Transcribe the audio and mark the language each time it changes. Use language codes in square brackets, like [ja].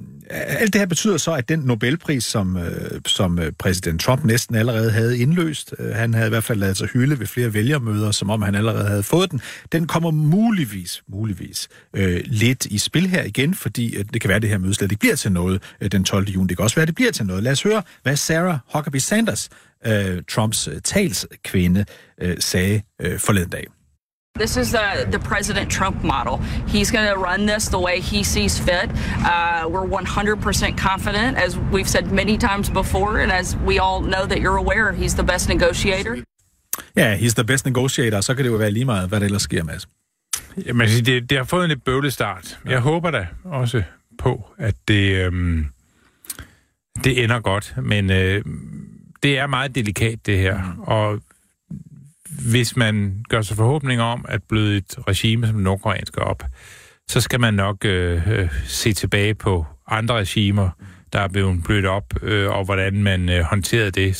[da] Alt det her betyder så, at den Nobelpris, som præsident Trump næsten allerede havde indløst, han havde i hvert fald lavet sig hylde ved flere vælgermøder, som om han allerede havde fået den, den kommer muligvis lidt i spil her igen, fordi det kan være, at det her møde slet ikke bliver til noget den 12. juni. Det kan også være, at det bliver til noget. Lad os høre, hvad Sarah Huckabee Sanders, Trumps talskvinde, sagde forleden dag. [en] This is the President Trump model. He's going to run this the way he sees fit. We're 100% confident, as we've said many times before, and as we all know that you're aware, he's the best negotiator. Yeah, he's the best negotiator. [da] Så kan det jo være lige meget, hvad det ellers sker, Mads. Jamen, det har fået en lidt bøvlet start. Jeg håber da også på, at det ender godt, men det er meget delikat, det her, og hvis man gør sig forhåbninger om at bløde et regime som nordkoreansk op, så skal man nok se tilbage på andre regimer, der er blevet blødt op, og hvordan man håndterede det.